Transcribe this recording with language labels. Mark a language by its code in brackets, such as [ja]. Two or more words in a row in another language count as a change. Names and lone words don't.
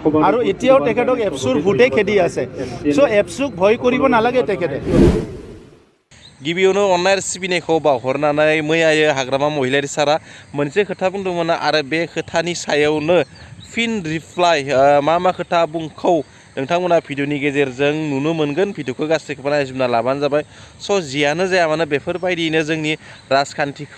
[as] আৰু এতিয়াও তেখেতক এপছুৰ ভূতে খেদি আছে চ' এপছুক ভয় কৰিব নালাগে তেখেতে [brx] गिबियावनो अननाय सिबिनायखौ बावहरनानै मैया हाग्रामा महिलारि सारा मोनसे खोथा बुंदोंमोन आरो बे खोथानि सायावनो फिन रिप्लाइ मा खोथा बुंखौ नोंथांमोना भिडिअनि गेजेरजों नुनो मोनगोन भिडिअखौ गासैखौबो नायजोबना लाबानो जाबाय स' जियानो जाया मानो बेफोरबायदिनो जोंनि राजखान्थिखौ